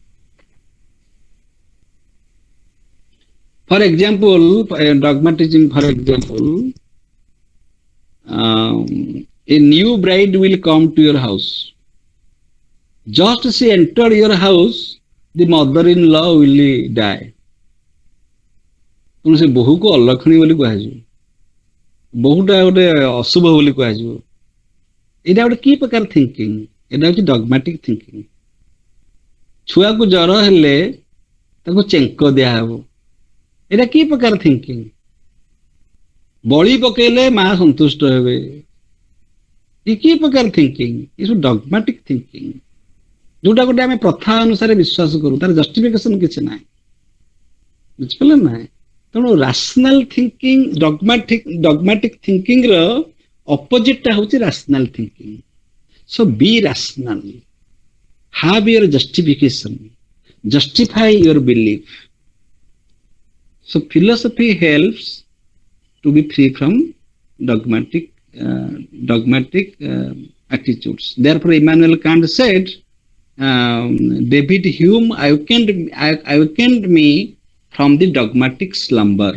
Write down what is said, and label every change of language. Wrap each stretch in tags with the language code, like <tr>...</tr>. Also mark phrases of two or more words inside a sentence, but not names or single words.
<en>For example, dogmatism, for example, a new bride will come to your house. Just she entered your house, the mother-in-law will die.</en> <or>ସେ ବୋହୂକୁ ଅଲକ୍ଷଣୀ ବୋଲି କୁହାଯିବ, ବୋହୂଟା ଗୋଟେ ଅଶୁଭ ବୋଲି କୁହାଯିବ। ଏଇଟା ଗୋଟେ କି ପ୍ରକାର ଥିଙ୍କିଂ? ଏଇଟା ହଉଛି</or> <en>dogmatic thinking.</en> <or>ଛୁଆକୁ ଜର ହେଲେ ତାକୁ ଚେଙ୍କ ଦିଆହବ, ଏଇଟା କି ପ୍ରକାର ଥିଙ୍କିଂ? ବଳି ପକେଇଲେ ମା ସନ୍ତୁଷ୍ଟ ହେବେ, ଏ କି ପ୍ରକାର ଥିଙ୍କିଂ? ଏସବୁ</or> <en>dogmatic thinking,</en> <or>ଯୋଉଟା ଗୋଟେ ଆମେ ପ୍ରଥା ଅନୁସାରେ ବିଶ୍ୱାସ କରୁ, ତାର ଜଷ୍ଟିଫିକେସନ କିଛି ନାହିଁ। ବୁଝିପାରିଲେ ନାହିଁ? ତେଣୁ</or> <en>rational thinking, dogmatic thinking</en> <or>ର ଅପୋଜିଟ ଟା ହଉଛି</or> <en>rational thinking. so be rational, have your justification, justify your belief. So philosophy helps to be free from dogmatic attitudes. Therefore Immanuel Kant said David Hume awakened me from the dogmatic slumber.</en>